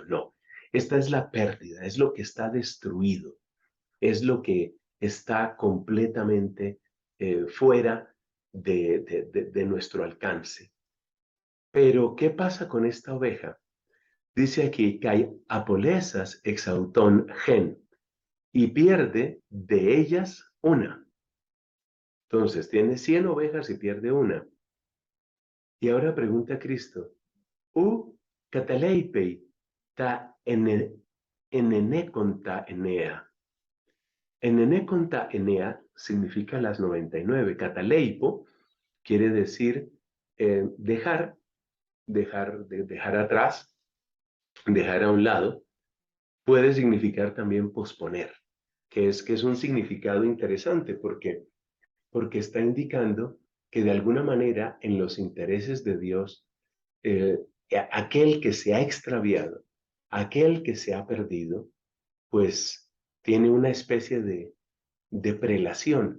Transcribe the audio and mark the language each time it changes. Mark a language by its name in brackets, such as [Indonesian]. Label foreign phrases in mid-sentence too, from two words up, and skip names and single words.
[Spanish] No, esta es la pérdida, es lo que está destruido, es lo que está completamente fuera de nuestro alcance. Pero, ¿qué pasa con esta oveja? Dice aquí que hay [Greek] ἀπολέσας ἐξ αὐτῶν ἓν [Spanish] y pierde de ellas una. Entonces, tiene 100 ovejas y pierde una. Y ahora pregunta Cristo, [Greek] οὐ καταλείπει τὰ ἐνενήκοντα ἐννέα. ἐνενήκοντα ἐννέα [Spanish] significa las 99. Cataleipo quiere decir dejar atrás, dejar a un lado. Puede significar también posponer, que es un significado interesante porque está indicando que de alguna manera en los intereses de Dios, eh, aquel que se ha extraviado, aquel que se ha perdido, pues tiene una especie de prelación.